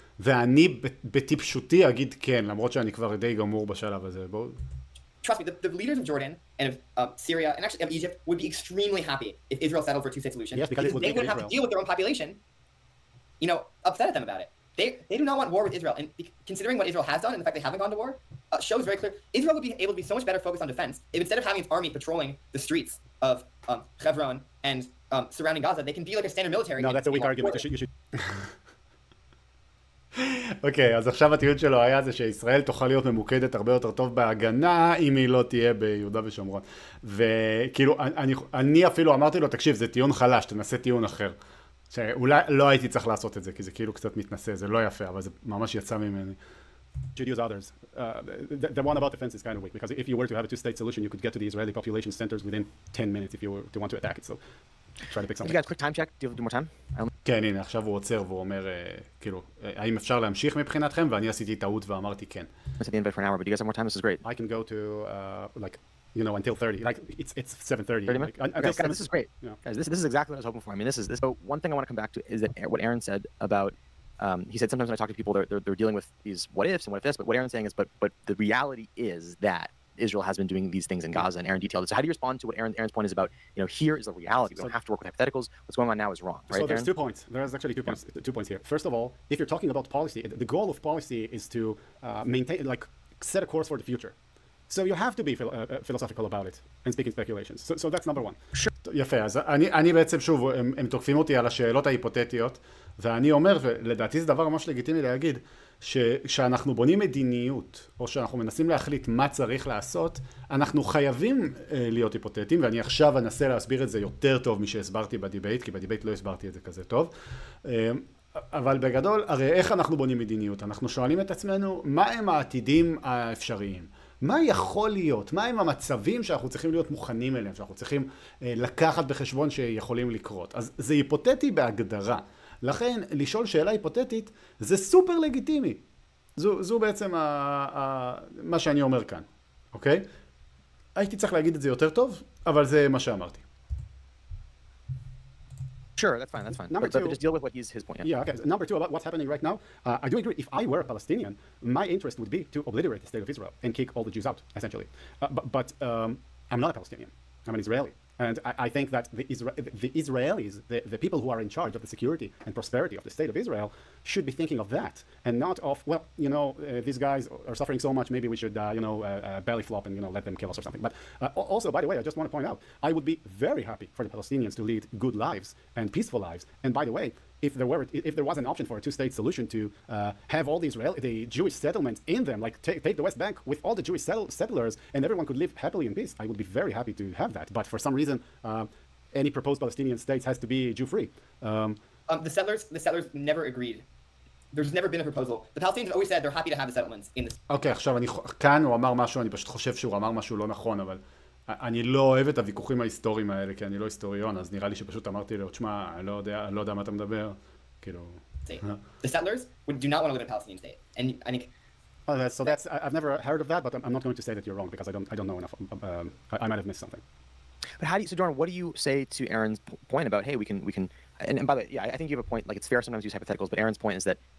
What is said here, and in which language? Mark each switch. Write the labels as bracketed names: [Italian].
[Hebrew] ואני בטיפשותי אגיד כן, למרות שאני כבר די גמור בשלב הזה. בואו... [English] Trust me, the leaders of Jordan and of Syria and actually of Egypt would be extremely happy if Israel settled for a two-state solution. Yes, because they wouldn't have to deal with their own population, you know, upset at them about it. They do not want war with Israel, and considering what Israel has done and the fact they haven't gone to war, shows very clear Israel would be able to be so much better focused on defense if instead of having its army patrolling the streets of Hebron and surrounding Gaza, they can be like a standard military. No, that's a weak argument. You should... [Hebrew] אוקיי, אז עכשיו הטיעון שלו היה זה שישראל תוכל להיות ממוקדת הרבה יותר טוב בהגנה אם היא לא תהיה ביהודה ושומרון. וכאילו, אני אפילו אמרתי לו, תקשיב, זה טיעון חלש, תנסה טיעון אחר. שאולי לא הייתי צריך לעשות את זה, כי זה כאילו קצת מתנסה, זה לא יפה, אבל זה ממש יצא ממני. [English] Should use others. The one about defense is kind of weak, because if you were to have a two-state solution, you could get to the Israeli population centers within 10 minutes if you were to want to attack it. So try to pick something. You guys, quick time check. Do you have more time? [Hebrew] כן, הנה, עכשיו הוא עוצר והוא אומר, כאילו, האם אפשר להמשיך מבחינתכם? ואני עשיתי טעות ואמרתי כן. [English] Let's have the invite for an hour, but do you guys have more time? This is great. I can go to, like, you know, until 30. Like, it's 7:30. 30 Like, minutes? Okay, this is great. Yeah. Guys, this is exactly what I was hoping for. I mean, this is. So one thing I want to come back to is that what Aaron said about, he said sometimes when I talk to people, they're dealing with these what ifs and what if this, but what Aaron's saying is, but the reality is that Israel has been doing these things in Gaza, and Aaron detailed it. So how do you respond to what Aaron's point is about, you know, here is the reality. We don't have to work with hypotheticals. What's going on now is wrong, right, So there's Aaron? 2 points. There's actually 2 points here. First of all, if you're talking about policy, the goal of policy is to maintain, like, set a course for the future. So you have to be philosophical about it and speak in speculations. So that's number one. [Hebrew] יפה, אז אני בעצם שוב, הם תוקפים אותי על השאלות ההיפותטיות, ואני אומר, ולדעתי זה דבר ממש לגיטימי להגיד, שכשאנחנו בונים מדיניות, או שאנחנו מנסים להחליט מה צריך לעשות, אנחנו חייבים להיות היפותטיים, ואני עכשיו אנסה להסביר את זה יותר טוב משהסברתי בדיבייט, כי בדיבייט לא הסברתי את זה כזה טוב. אבל בגדול, הרי איך אנחנו בונים מדיניות? אנחנו שואלים את עצמנו, מה הם העתידים האפשריים? מה יכול להיות? מה הם המצבים שאנחנו צריכים להיות מוכנים אליהם, שאנחנו צריכים לקחת בחשבון שיכולים לקרות? אז זה היפותטי בהגדרה. לכן, לשאול שאלה היפותטית זה סופר לגיטימי. זו בעצם מה שאני אומר כאן, אוקיי? הייתי צריך להגיד את זה יותר טוב, אבל זה מה שאמרתי. [English] Sure, that's fine, that's fine. Number But two- just deal with what his point. Yeah, okay. Number two, about what's happening right now, I do agree. If I were a Palestinian, my interest would be to obliterate the state of Israel and kick all the Jews out, essentially. But I'm not a Palestinian. I'm an Israeli. And I think that the Israelis, the people who are in charge of the security and prosperity of the state of Israel, should be thinking of that and not of, well, you know, these guys are suffering so much, maybe we should, you know, belly flop and, you know, let them kill us or something. But also, by the way, I just want to point out, I would be very happy for the Palestinians to lead good lives and peaceful lives. And by the way, if there was an option for a two-state solution to have all the Jewish settlements in them, like take the West Bank with all the Jewish settlers, and everyone could live happily in peace, I would be very happy to have that. But for some reason, any proposed Palestinian states has to be Jew-free. The settlers never agreed. There's never been a proposal. The Palestinians always said they're happy to have the settlements in this. [Hebrew] אוקיי, עכשיו כאן הוא אמר משהו, אני פשוט חושב שהוא אמר משהו לא נכון, אבל אני לא אוהב את הוויכוחים ההיסטוריים האלה, כי אני לא היסטוריון, אז נראה לי שפשוט אמרתי לו, תשמע, אני לא יודע מה אתה מדבר, כאילו... [English] The settlers do not want to live in a Palestinian state. And I think... So that's, I've never heard of that, but I'm not going to say that you're wrong, because I don't know enough. I might have missed something. But how do you, so Jordan, what do you say to Aaron's point about, hey, we can, and by the way, yeah, I think you have a point, like it's fair sometimes to use hypotheticals, but Aaron's point is that